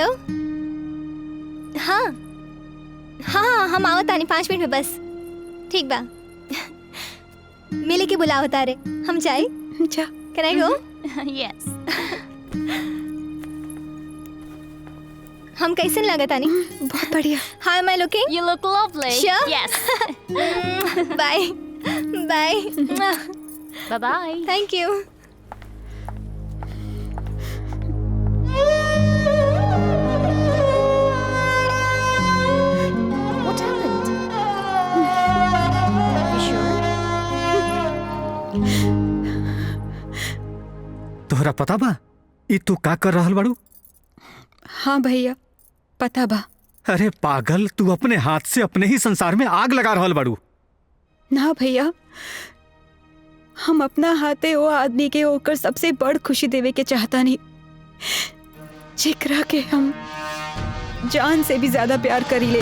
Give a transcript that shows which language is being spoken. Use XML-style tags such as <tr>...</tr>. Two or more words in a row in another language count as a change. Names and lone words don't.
<bho>हाँ हाँ, हम आवत आनी 5 मिनट में बस। ठीक बा। मिले के बुलावत आ रे, हम जाए। जा।</bho> <en>Can I go? Yes.</en> <bho>हम कैसे लागत आनी? बहुत बढ़िया।</bho> <en>How am I looking? You look lovely. Sure? Yes. Bye bye. Bye bye. Thank you. What happened? You sure?</en> <bho>तोहरा पता बा ई तू का कर रहल बाड़ू? हाँ भैया, पता बा। अरे पागल, तू अपने हाथ से अपने ही संसार में आग लगा रहल बाड़ू। ना भैया, हम अपना हाथे वो आदमी के होकर सबसे बड़ खुशी देवे के चाहता नहीं, जेकरा के हम जान से भी ज्यादा प्यार करीले।</bho>